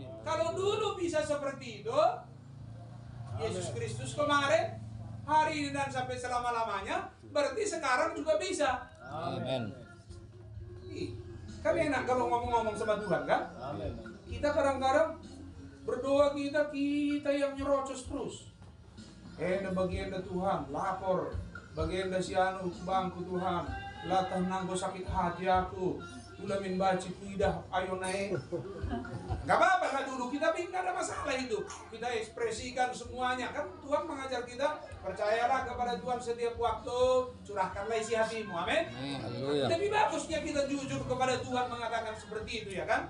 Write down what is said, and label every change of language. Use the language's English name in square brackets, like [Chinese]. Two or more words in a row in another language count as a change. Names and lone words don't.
[Indonesian] Kalau dulu bisa seperti itu, Yesus Kristus kemarin, hari ini dan sampai selama-lamanya, berarti sekarang juga bisa. Amin. Kami enak kalau ngomong-ngomong sama Tuhan kan? Kita kadang-kadang berdoa kita yang nyerocos terus. Bagian Tuhan, lapor. Bagian si anu bangku Tuhan. [Batak Karo] Latah nanggo [Indonesian] sakit hati aku. Ulamin baci pidah, ayo naik. Gak apa-apa lah dulu, kita gak ada masalah itu. Kita ekspresikan semuanya. Kan Tuhan mengajar kita, percayalah kepada Tuhan setiap waktu, curahkanlah isi hatimu, amin. Lebih bagusnya kita jujur kepada Tuhan mengatakan seperti itu ya kan.